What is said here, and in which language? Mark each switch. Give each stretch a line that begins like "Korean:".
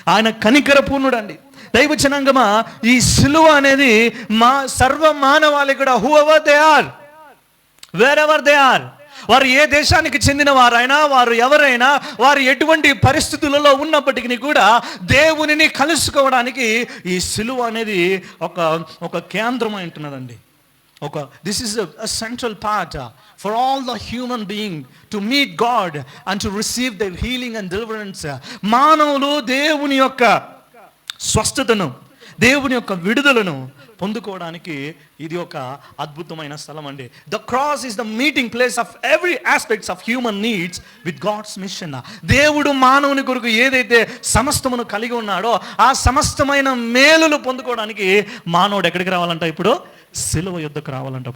Telugu: ఆయన కనికర పూర్ణుడు అండి. దైవ జనాంగమా, ఈ సిలువ అనేది మా సర్వ మానవాళి కూడా,
English: whoever they are, wherever they are,
Telugu: వారు ఏ దేశానికి చెందిన వారైనా, వారు ఎవరైనా, వారు ఎటువంటి పరిస్థితులలో ఉన్నప్పటికీ కూడా దేవునిని కలుసుకోవడానికి ఈ సిలువ అనేది ఒక కేంద్రమై ఉంటున్నదండి.
English: This is a central part for all the human being to meet God and to receive the healing and deliverance.
Telugu: మానవులు దేవుని యొక్క స్వస్థతను, దేవుని యొక్క విడుదలను పొందుకోవడానికి ఇది ఒక అద్భుతమైన స్థలం అండి.
English: The cross is the meeting place of every aspects of human needs with God's mission.
Telugu: దేవుడు మానవుని కొరకు ఏదైతే సమస్తమును కలిగి ఉన్నాడో, ఆ సమస్తమైన మేలులు పొందుకోవడానికి మానవుడు ఎక్కడికి రావాలంట, ఇప్పుడు సిలువ యుద్ధకు రావాలంట.